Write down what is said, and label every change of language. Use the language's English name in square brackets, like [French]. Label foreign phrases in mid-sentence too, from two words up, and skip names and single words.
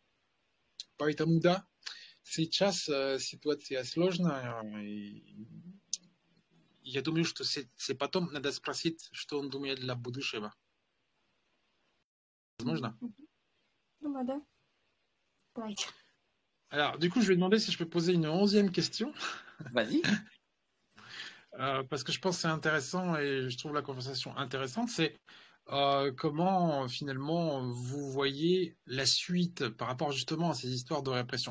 [Russian] Поэтому да, сейчас ситуация сложная. И я думаю, что потом надо спросить, что он думает для будущего. Возможно? Думаю, да. Давайте. [French] Alors, du coup, je vais demander si je peux poser une 11e question. Vas-y. Parce que je pense que c'est intéressant et je trouve la conversation intéressante. C'est comment finalement vous voyez la suite par rapport justement à ces histoires de répression.